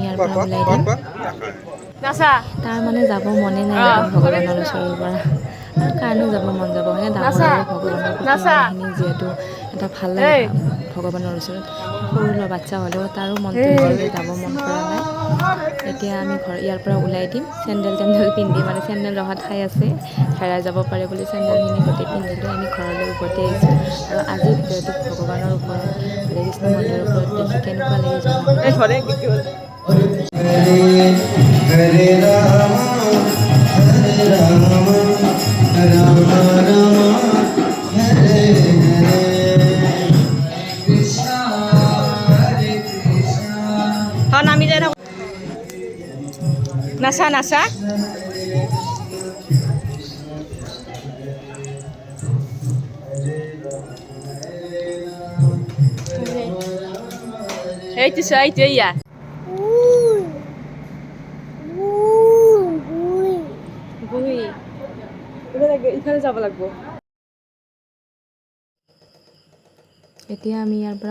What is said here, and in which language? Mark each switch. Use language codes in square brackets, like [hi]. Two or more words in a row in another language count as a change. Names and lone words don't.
[as] ইয়াৰ পৰা ওলাই দিম তাৰ মানে যাব মনে নাই ভগৱানৰ ওচৰৰ পৰা আৰু কাৰণেও যাব মন যাব হয়নে ডাঙৰ ভগৱানৰ প্ৰতিমাখিনি যিহেতু এটা ভাল লাগে ভগৱানৰ ওচৰত সৰু ল'ৰা বাচ্ছা হ'লেও তাৰো মনটো যাব মন কৰা নাই এতিয়া আমি ইয়াৰ পৰা ওলাই দিম চেণ্ডেল পিন্ধি মানে চেণ্ডেল ৰখাত ঠাই আছে হেৰাই যাব পাৰে বুলি চেণ্ডেলখিনি গোটেই পিন্ধিলৈ আমি ঘৰলৈ উভতি আহিছোঁ আৰু আজি ভিডিঅ'টো ভগৱানৰ ওপৰত হৰে কৃষ্ণ মন্দিৰৰ ওপৰত দেখি কেনেকুৱা লাগি জনাব Hare Rama, Hare Rama, Rama Rama, Hare Hare, Krishna, Hare Krishna. নামি যায় নাচা নাচা এইটো চোৱা এইটো এয়া ইফালে যাব লাগিব এতিয়া আমি ইয়াৰ পৰা